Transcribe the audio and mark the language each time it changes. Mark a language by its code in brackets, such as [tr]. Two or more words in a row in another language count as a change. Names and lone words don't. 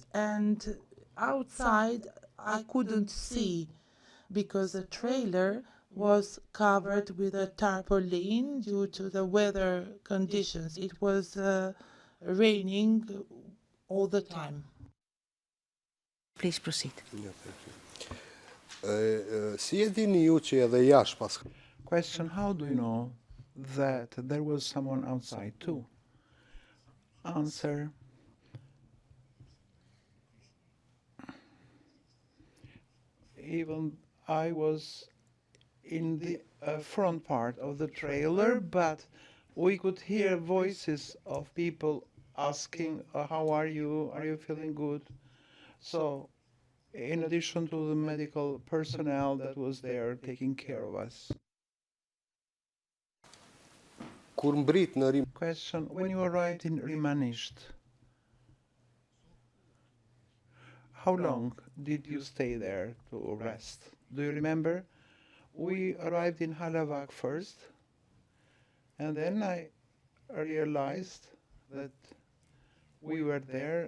[en] And outside, I couldn't see because the trailer was covered with a tarpaulin due to the weather conditions. It was raining all the time. Please proceed. [sq] Si e dini ju që edhe jashtë pas [en] Question, how do you know that there was someone outside too? Answer, even I was in the front part of the trailer, but we could hear voices of people asking, how are you? Are you feeling good? So, in addition to the medical personnel that was there taking care of us. [sq] kur mbrit në Rim? [en] Question, when you arrived in Rimanisht, how long did you stay there to rest? Do you remember? We arrived in Halavak first, and then I realized that we were there.